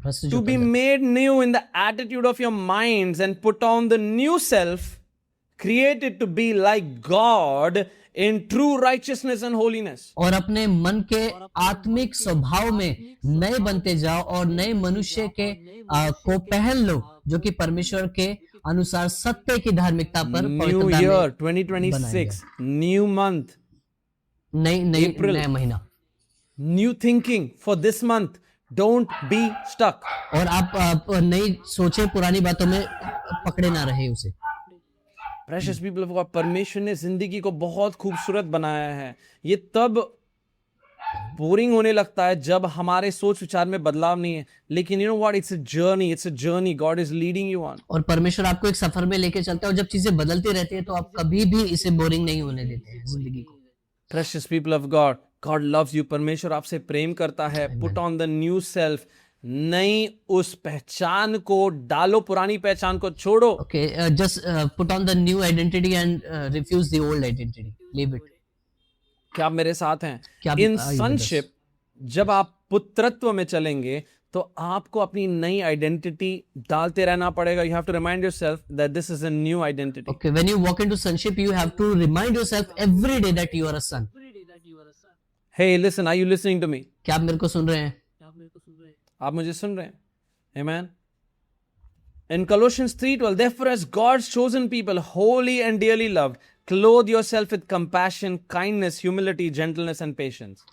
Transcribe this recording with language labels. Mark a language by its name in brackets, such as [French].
[English] To be made new in the attitude of your minds and put on the new self, created to be like God in true righteousness and holiness. [Hindi] और अपने मन के आत्मिक स्वभाव में नए बनते जाओ और नए मनुष्य के को पहन लो जो कि परमेश्वर के अनुसार सत्य की धार्मिकता पर. [English] New year 2026, new month, [Hindi] नया महीना, [English] new thinking for this month. Don't be stuck. [Hindi] और आप नई सोचे पुरानी बातों में पकड़े ना रहे उसे. [English] Precious people of God, [Hindi] परमेश्वर ने जिंदगी को बहुत खूबसूरत बनाया है. ये तब बोरिंग होने लगता है जब हमारे सोच विचार में बदलाव नहीं है. लेकिन [English] you know what? It's a journey. God is leading you on. [Hindi] और परमेश्वर आपको एक सफर में लेके चलता है और जब चीजें बदलती रहती है तो आप कभी भी इसे बोरिंग नहीं होने देते हैं जिंदगी को. [English] Precious people of God, God loves you. [Hindi] परमेश्वर आपसे प्रेम करता है. [English] Put on the new self. [Hindi] नई उस पहचान को डालो, पुरानी पहचान को छोड़ो. [English] Okay, just put on the new identity and refuse the old identity. Leave it. [Hindi] क्या आप मेरे साथ हैं? इन sonship, जब आप पुत्रत्व में चलेंगे तो आपको अपनी नई आइडेंटिटी डालते रहना पड़ेगा. [English] You have to remind yourself that this is a new identity. Okay, when you walk into sonship, you have to remind yourself every day that you are a son. Hey, listen, are you listening to me? [Hindi] क्या आप मेरे को सुन रहे हैं? आप मुझे सुन रहे हैं? Amen. [English] In Colossians 3:12, therefore, as God's chosen people, holy and dearly loved, clothe yourself with compassion, kindness, humility, gentleness, and patience.